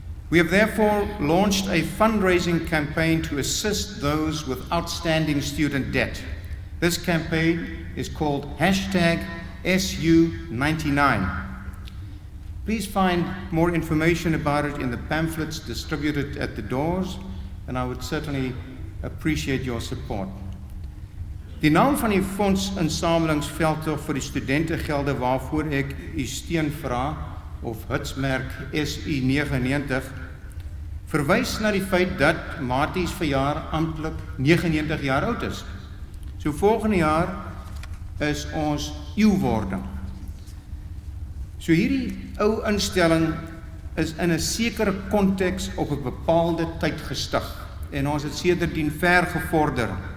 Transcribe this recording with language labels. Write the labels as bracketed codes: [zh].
[en] We have therefore launched a fundraising campaign to assist those with outstanding student debt. This campaign is called #SU99. Please find more information about it in the pamphlets distributed at the doors, and I would certainly appreciate your support. [af] Die naam van die fondsinsamelingsveldtog vir die studentengelde waarvoor ek u steun vra, of hitsmerk SU99, verwys na die feit dat Maties verjaar amptelik 99 jaar oud is. So volgende jaar is ons eeuwwording. So hierdie ou instelling is in 'n sekere konteks op 'n bepaalde tyd gestig en ons het sedertdien ver gevorder.